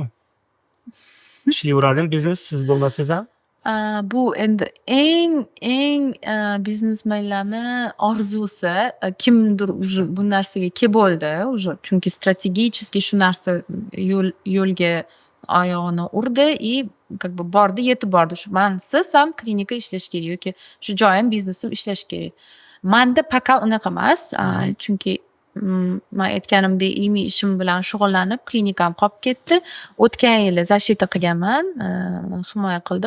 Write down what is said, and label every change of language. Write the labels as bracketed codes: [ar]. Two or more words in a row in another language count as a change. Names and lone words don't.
[uz] Ishlayveradimi biznes siz bo'lmasangiz ham? Bu endi eng biznesmenlarni orzusi kimdir уже bu narsaga kelib bo'ldi уже chunki strategически shu narsa yo'lga oyog'ini urdi [ru] и как бы [uz] bordi yetib bordi shu siz ham klinika ishlash kerak yoki shu joyim biznesim ishlash kerak. Manda пока unaqa emas chunki man aytganimdek ilmiy ishim bilan shug'ullanib klinikam qolib ketdi. O'tgan yili защита qilganman, himoya qildim.